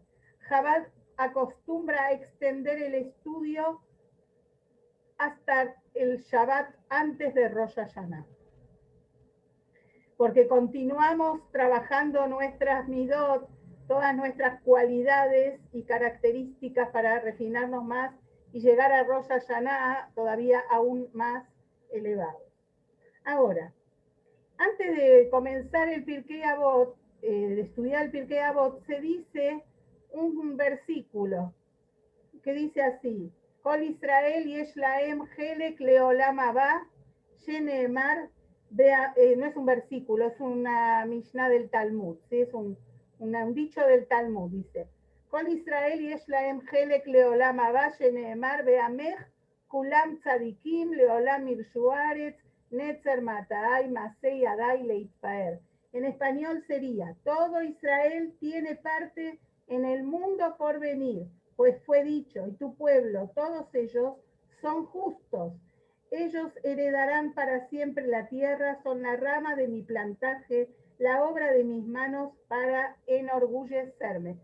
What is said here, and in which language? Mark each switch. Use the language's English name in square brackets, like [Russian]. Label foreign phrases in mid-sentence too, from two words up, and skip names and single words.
[Spanish] Chabad acostumbra a extender el estudio hasta el Shabbat antes de Rosh Hashanah, porque continuamos trabajando nuestras midot, todas nuestras cualidades y características para refinarnos más y llegar a Rosh Hashanah todavía aún más elevado. Ahora, antes de comenzar el Pirkei Avot, de estudiar el Pirkei Avot, se dice un versículo que dice así: [Hebrew] כל ישראל יש להם חלק לעולם הבא, שנאמר, [Spanish] no es un versículo, es una Mishnah del Talmud, ¿sí? Es un dicho del Talmud, dice: [Hebrew] כל ישראל יש להם חלק לעולם הבא, שנאמר, ועמך כולם צדיקים לעולם יירשו הארץ, נצר מטעי, מעשה ידי להתפאר. [Spanish] En español sería: todo Israel tiene parte en el mundo por venir, pues fue dicho, y tu pueblo, todos ellos son justos. Ellos heredarán para siempre la tierra, son la rama de mi plantaje, la obra de mis manos para enorgullecerme.